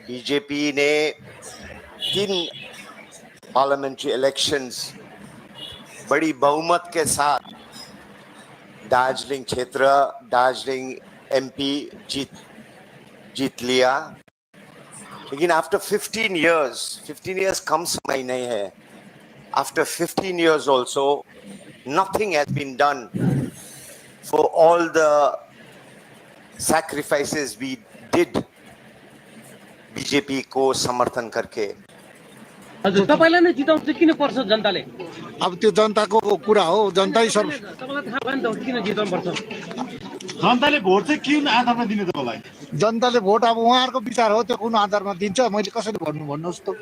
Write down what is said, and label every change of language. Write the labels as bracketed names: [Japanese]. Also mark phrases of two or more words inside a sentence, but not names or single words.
[Hindi] बीजेपी ने 3 [English] parliamentary elections [Hindi] बड़ी बहुमत के साथ दार्जिलिंग क्षेत्र, दार्जिलिंग एमपी जीत लिया। लेकिन [English] after 15 years [Hindi] कम समय नहीं है। [English] After 15 years also, nothing has been done for all the sacrifices we did [Hindi] बीजेपी को समर्थन करके। [Nepali] हजुर, तपाईलाई नै जिताउनु किन पर्छ जनताले? अब त्यो जनताको कुरा हो, जनतै सर्व तपाईलाई थाहा भयो नि त किन जिताउनु पर्छ? जनताले भोट चाहिँ कुन आधारमा दिने तपाईँलाई? जनताले भोट अब उहाँहरूको विचार हो, त्यो कुन आधारमा दिन्छ मैले कसरी भन्नु भन्नुहोस् त।